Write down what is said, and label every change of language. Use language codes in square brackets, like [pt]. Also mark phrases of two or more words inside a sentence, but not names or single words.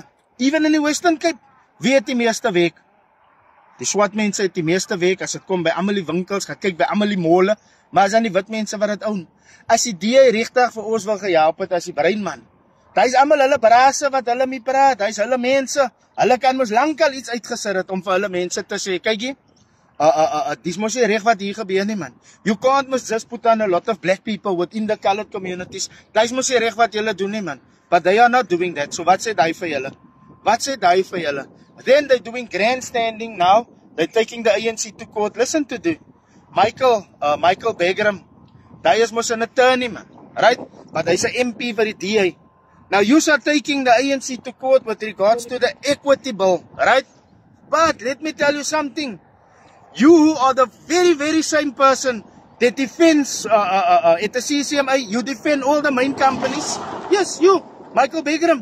[af] Even in die Western Cape, wie het die meeste werk? Die swart mense het die meeste werk as dit kom by almal die winkels, gaan kyk by almal die mole, maar as dan die wit mense wat dit own. As die DA regtig vir ons wil gehelp het as die breinman. Dis almal hulle brase wat hulle mee praat, dis hulle mense. Hulle kan mos lankal iets uitgesit het om vir hulle mense te sê, kykie, dis mos nie reg wat hier gebeur nie, man. [en] You can't must just put on a lot of black people within the colored communities. [af] Dis mos nie reg wat julle doen nie, man. [en] But they are not doing that. [af] So wat sê die vir julle? Wat sê die vir julle? [en] Then they're doing grandstanding now. They're taking the ANC to court. Listen to the [af] Michael Begram. Hy is mos 'n attorney, man. Right? But hy's 'n MP vir die DA. [en] Now you are taking the ANC to court with regards to the equity bill, right? But let me tell you something. You are the very, very same person that defends at the CCMA. You defend all the main companies. Yes, you, Michael Begram.